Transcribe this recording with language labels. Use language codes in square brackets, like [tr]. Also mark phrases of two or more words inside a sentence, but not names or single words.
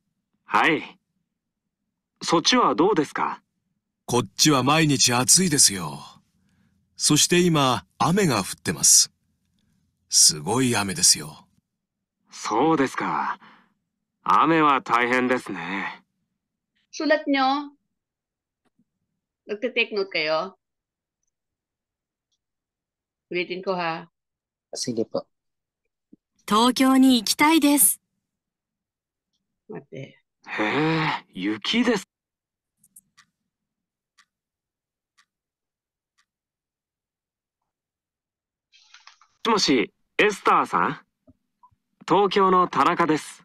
[ja] はい。そっちはどうですか？こっちは毎日暑いですよ。そして今、雨が降ってます。すごい雨ですよ。そうですか。雨は大変ですね。 [tl] Sulat nyo. Nagtitake note kayo. Ulitin ko ha. sige po. [ja] 東京に行きたいです。 Mate. へえ、雪です。もしもし、エスターさん、東京の田中です。